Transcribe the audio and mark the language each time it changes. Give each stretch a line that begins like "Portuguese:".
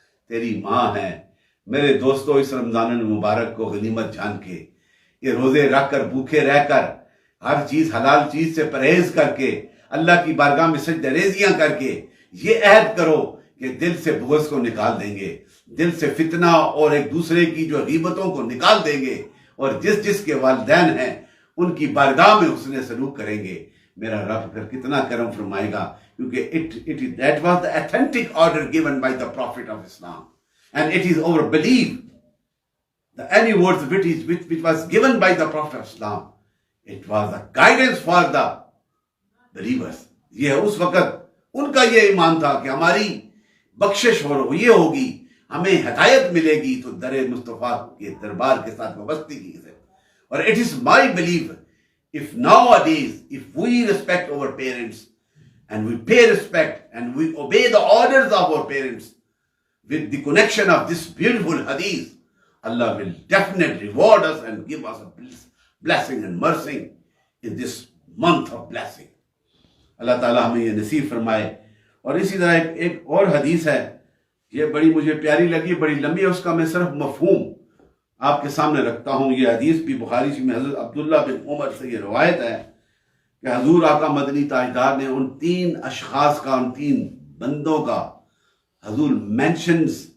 Urdu: تیری ماں ہے۔ میرے دوستو، اس رمضان المبارک کو غنیمت جان کے، یہ روزے رکھ کر، بھوکے رہ کر، ہر چیز حلال چیز سے پرہیز کر کے، اللہ کی بارگاہ میں سجدہ ریزیاں کر کے یہ عہد کرو کہ دل سے بغض کو نکال دیں گے، دل سے فتنہ اور ایک دوسرے کی جو غیبتوں کو نکال دیں گے، اور جس جس کے والدین ہیں ان کی بارگاہ میں حسن سلوک کریں گے، میرا رب پھر کتنا کرم فرمائے گا، کیونکہ
English: that was the authentic order given by the Prophet of Islam, and it is our belief that any words which was given by the Prophet of Islam, it was a guidance for the believers.
Urdu: یہ اس وقت ان کا یہ ایمان تھا کہ ہماری بخشش یہ ہوگی، ہمیں ہدایت ملے گی تو در مصطفیٰ کے دربار کے ساتھ وابستگی کی سے۔ اور
English: it is my belief, if nowadays, if we respect our parents and we pay respect and we obey the orders of our parents with the connection of this beautiful hadith, Allah will definitely reward us and give us a blessing and mercy in this month of blessing.
Urdu: اللہ تعالیٰ ہمیں یہ نصیب فرمائے۔ اور اسی طرح ایک اور حدیث ہے، یہ بڑی مجھے پیاری لگی، بڑی لمبی ہے، اس کا میں صرف مفہوم آپ کے سامنے رکھتا ہوں۔ یہ حدیث بھی بخاری میں حضرت عبداللہ بن عمر سے یہ روایت ہے کہ حضور آقا مدنی تاجدار نے ان 3 اشخاص کا، ان 3 بندوں کا، حضور mentions